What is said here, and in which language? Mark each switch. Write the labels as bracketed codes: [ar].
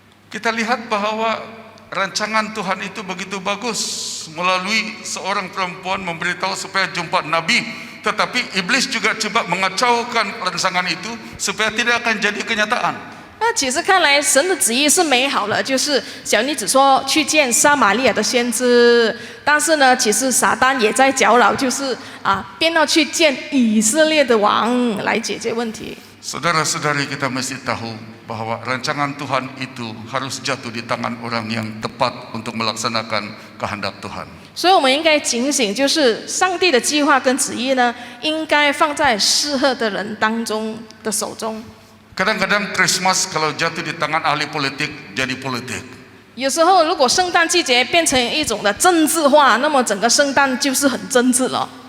[ms] Kita lihat bahwa rancangan Tuhan itu begitu bagus melalui seorang perempuan memberitahu supaya jumpa Nabi, tetapi iblis juga coba mengacaukan rancangan itu supaya tidak akan jadi kenyataan. [zh] 那其实看来神的旨意是美好了，就是小女子说去见撒玛利亚的先知，但是呢，其实撒旦也在搅扰，就是便要去见以色列的王来解决问题。 [ms] Saudara-saudari, kita mesti tahu bahwa rancangan Tuhan itu harus jatuh di tangan orang yang tepat untuk melaksanakan kehendak Tuhan. [zh] 所以我们应该警醒，就是上帝的计划跟旨意呢，应该放在适合的人当中的手中。 [ms] Kadang-kadang Christmas kalau jatuh di tangan ahli politik jadi politik. [zh] 有时候，如果圣诞季节变成一种的政治化，那么整个圣诞就是很政治了。